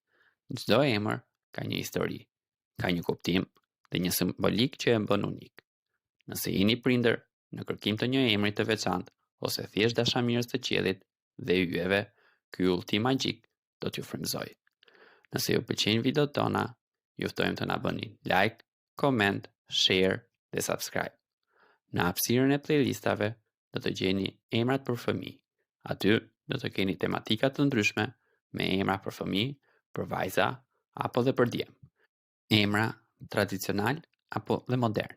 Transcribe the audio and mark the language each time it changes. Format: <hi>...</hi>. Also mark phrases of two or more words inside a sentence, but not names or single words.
<sq>Çdo emër ka një histori, ka një kuptim dhe një simbolik që e bën unik. Nëse jeni prindër në kërkim të një emri të veçantë ose thjesht dashamirës të qiellit dhe yjeve, ky udhëtim magjik do t'ju frymëzojë. Nëse ju pëlqejnë videot tona, ju ftojmë të na bëni</sq> <en>like, comment, share</en> <sq>dhe subscribe. Në hapësirën e playlistave do të gjeni emrat për fëmijë. Aty do të keni tematika të ndryshme me emra për fëmijë, për vajza apo dhe për djem. Emra tradicional apo dhe modern.</sq>